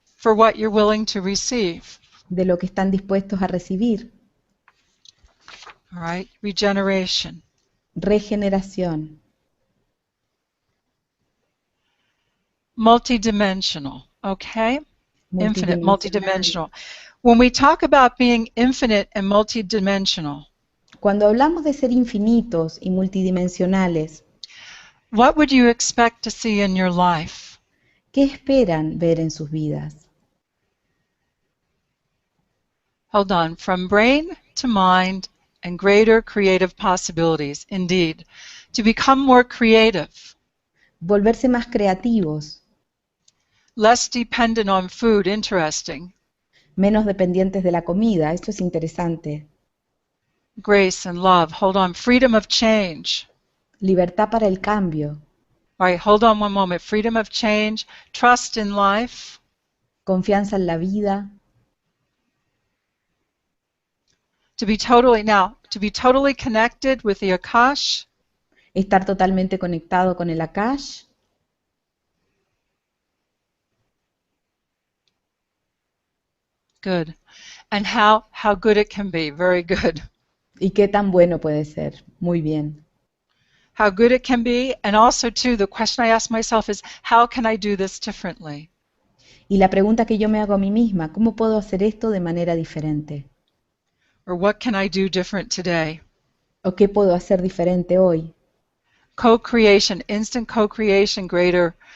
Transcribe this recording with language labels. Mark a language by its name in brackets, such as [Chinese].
[English] For what you're willing to receive. [Spanish] de lo que están dispuestos a recibir. [English] All right, regeneration. [Spanish] Regeneración. [English] Multidimensional, okay? Infinite, [Spanish] Multidimensional. [English] multidimensional. When we talk about being infinite and multidimensional, [Spanish] Cuando hablamos de ser infinitos y multidimensionales, [English] what would you expect to see in your life? [Spanish] ¿qué esperan ver en sus vidas? [English] Hold on, from brain to mind and greater creative possibilities, indeed. To become more creative, [Spanish] Volverse más creativos, [English] less dependent on food, interesting. [Spanish] menos dependientes de la comida, esto es interesante. [English] Grace and love, hold on, freedom of change. [Spanish] Libertad para el cambio, [English] All right, hold on one moment. Freedom of change, trust in life, [Spanish] confianza en la vida, [English] to be totally connected with the Akash, [Spanish] estar totalmente conectado con el Akash, [English] good. And how good it can be, very good. [Spanish] y qué tan bueno puede ser, muy bien. [English] How good it can be, and also too, the question I ask myself is, how can I do this differently? [Spanish] Y la pregunta que yo me hago a mí misma, ¿cómo puedo hacer esto de manera diferente? [English] Or what can I do different today? [Spanish] ¿O qué puedo hacer diferente hoy? [English] Co-creation, instant co-creation, greater